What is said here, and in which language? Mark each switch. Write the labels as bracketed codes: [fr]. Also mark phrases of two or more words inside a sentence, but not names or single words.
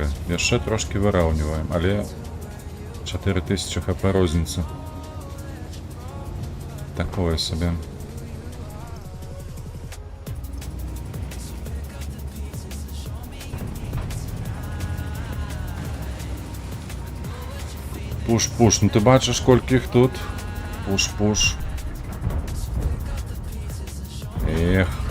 [be] Яшчэ трошки выраўніваем, але 4000 хп розніца. Такое сабе. Пуш-пуш, [uk] ну ти бачиш, колькі їх тут? [be] Пуш-пуш. Ех.